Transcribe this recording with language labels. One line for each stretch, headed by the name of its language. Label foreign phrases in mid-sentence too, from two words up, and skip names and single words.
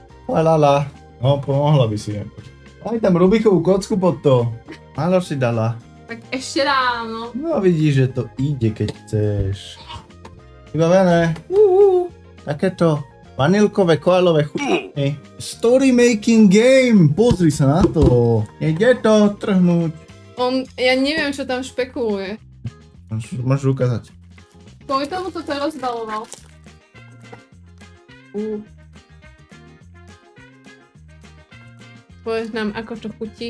Slovak: La. No, pomohla by si. Aj tam Rubikovú kocku pod to. Áno, si dala. Tak ešte ráno. No vidíš, že to ide, keď chceš. Vybavené. Takéto vanilkové koalové chutky.
English: Story making game.
Slovak: Pozri sa na to. Ide to trhnúť. Ja neviem, čo tam špekuluje. Môžeš ukázať. Kvôli tomu to rozbaloval. Povedz nám, ako to chutí.